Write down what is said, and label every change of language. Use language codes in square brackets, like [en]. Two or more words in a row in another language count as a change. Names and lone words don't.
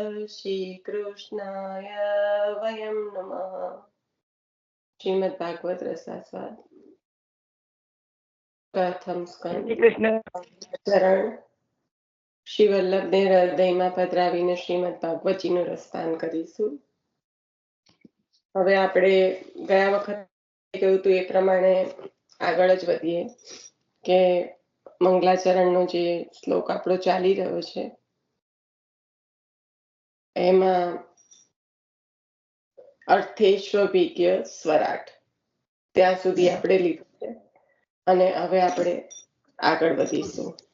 [sa] श्रीकृष्णाय वयं नमः। [gu] श्रीमद् भागवत रसास्वाद प्रथम स्कंद ચરણ શ્રી વલ્લભને હૃદયમાં પધરાવીને શ્રીમદ ભાગવતજીનું રસપાન કરીશું. હવે આપણે ગયા વખતે કહ્યું હતું એ પ્રમાણે આગળ જ વધીએ કે મંગલાચરણનો જે શ્લોક આપણો ચાલી રહ્યો છે એમાં અર્થેશ્વભિજ્ઞ સ્વરાટ ત્યાં સુધી આપણે લીધું છે અને હવે આપણે આગળ વધીશું.